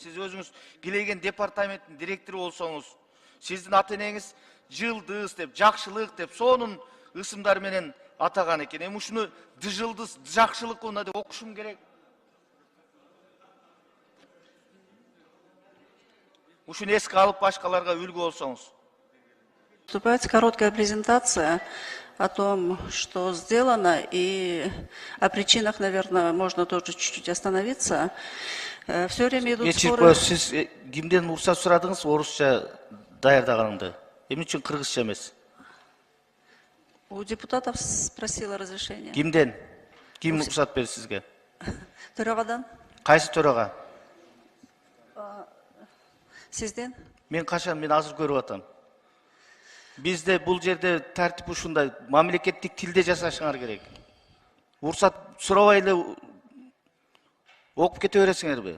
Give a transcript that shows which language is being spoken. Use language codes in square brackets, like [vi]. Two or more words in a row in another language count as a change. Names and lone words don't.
[ky] Сиз өзүңүз билеген департаменттин директору болсоңуз, сиздин ата-энеңиз Жылдыз деп, жакшылык деп, сонун ысымдар менен атаган экен. Эми ушуну Дыжылдыз жакшылык овна деп окушум керек. Ушуну эске алып башкаларга үлгү болсоңуз. [ru] Выступает короткая презентация о том, что сделано, и о причинах, наверное, можно тоже чуть-чуть остановиться. Все время идут споры. [ky] Сиз кимден уруксат сурадыңыз орусча даярдаганыңды? Эмне үчүн кыргызча эмес? [ru] У депутатов спросила разрешение. [ky] Кимден? Ким уруксат берди сизге? Төрағадан. Кайсы төрага? Сизден? Мен качан, мен азыр көрүп атам. Бизде бул жерде тартип ушундай, мамлекеттик тилде жасашыңар керек. Уруксат сурабай эле окуп кете бересиңерби?